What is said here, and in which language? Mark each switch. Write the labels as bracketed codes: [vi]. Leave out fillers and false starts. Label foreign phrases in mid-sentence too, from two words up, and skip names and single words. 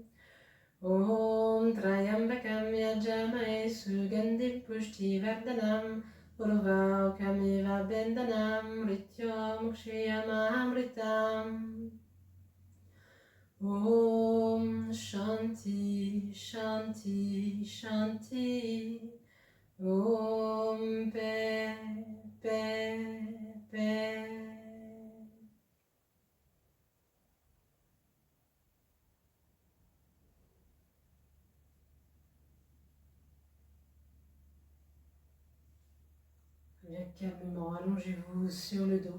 [sa] Om Trayambakam yajamae sugandhim pushti vardhanam urvakamiva bendanam rityom kshiyamamritam. Om Shanti Shanti Shanti. [fr] Om paix, paix, paix. Bien calmement, allongez-vous sur le dos.